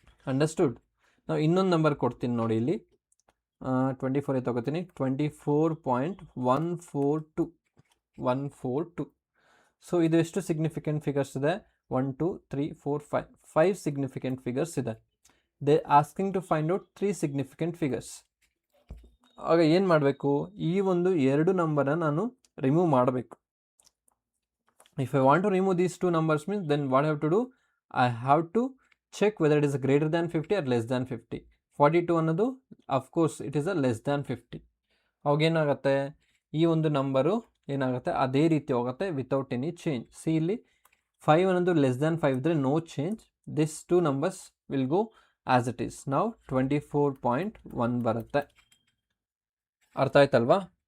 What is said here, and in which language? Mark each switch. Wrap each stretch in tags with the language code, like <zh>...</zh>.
<kn>Understood. ನಾವು ಇನ್ನೊಂದು number ಕೊಡ್ತೀನಿ ನೋಡಿ, ಇಲ್ಲಿ 24 ತಗೋತೀನಿ, 24.142. ಸೊ ಇದು ಎಷ್ಟು ಸಿಗ್ನಿಫಿಕೆಂಟ್ ಫಿಗರ್ಸ್ ಇದೆ, 1 2 3 4 5 ಸಿಗ್ನಿಫಿಕೆಂಟ್ ಫಿಗರ್ಸ್ ಇದೆ.</kn> <en>They asking to find out 3 significant figures.</en> <kn>ಆಗ ಏನು ಮಾಡಬೇಕು, ಈ ಒಂದು 2 ನಂಬರ್ನ ನಾನು ರಿಮೂವ್ ಮಾಡಬೇಕು.</kn> <en>If I want to remove these 2 numbers means then what I have to do, I have to check whether it is greater than 50 or less than 50. 42 ಅನ್ನೋದು of course it is a less than 50.</en> <kn>ಅವಾಗ ಏನಾಗುತ್ತೆ, ಈ ಒಂದು number ಏನಾಗುತ್ತೆ ಅದೇ ರೀತಿ ಹೋಗುತ್ತೆ</kn> <en>Without any change. See</en> <kn>ಇಲ್ಲಿ 5 ಅನ್ನೋದು</kn> <en>Less than 5 ಇದ್ರೆ no change, this 2 numbers will go as it is.</en> <kn>ನಾವು 24.1 ಬರುತ್ತೆ. ಅರ್ಥ ಆಯ್ತಲ್ವಾ.</kn>